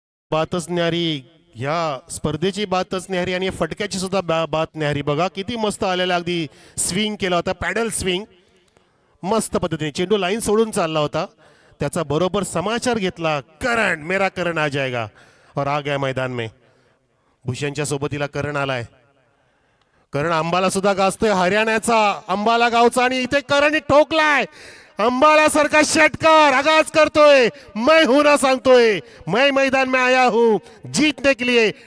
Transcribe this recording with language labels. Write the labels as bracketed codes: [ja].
[mr] बातच न्यारी. ह्या स्पर्धेची बातच न्यारी आणि फटक्याची सुद्धा बात न्यारी. बघा किती मस्त आलेला, अगदी स्विंग केला होता, पॅडल स्विंग. मस्त पद्धतीने चेंडू लाईन सोडून चालला होता, त्याचा बरोबर समाचार घेतला. [hi] करण, मेरा करण आ जाएगा और आ गया मैदान में. [mr] भूषणच्या सोबतीला करण आलाय. करण अंबाला सुद्धा गाजतोय, हरियाणाचा अंबाला गावचा, आणि इथे करण ठोकलाय अंबालासारखा षटकार आगाज करतोय. [hi] मैं हूं ना [mr] सांगतोय. [hi] मैं मैदान में आया हूं जीतने के लिए.